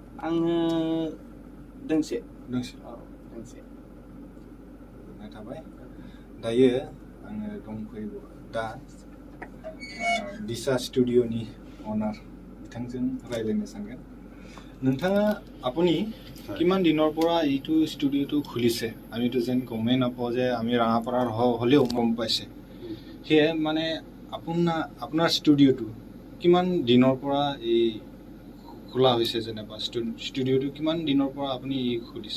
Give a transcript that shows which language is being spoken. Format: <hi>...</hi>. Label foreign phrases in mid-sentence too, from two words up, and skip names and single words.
<brx>आङो दोंसे गोजोननाय थाबाय दायो आङो दंफैयो दा दिशा स्टुडिअ'नि অনার बिथांजों रायज्लायनो सानगोन नोंथाङा</brx> <as>আপুনি কিমান দিনৰ পৰা এইটো ষ্টুডিঅ'টো খুলিছে আমিতো যেন গমেই নাপাওঁ যে আমি ৰাঙাপাৰাৰ হ'লেও গম পাইছে সেয়ে মানে আপোনাৰ ষ্টুডিঅ'টো কিমান দিনৰ পৰা এই খোলা হৈছে যেনিবা ষ্টুডিঅ'টো কিমান দিনৰ পৰা আপুনি খুলিছে</as>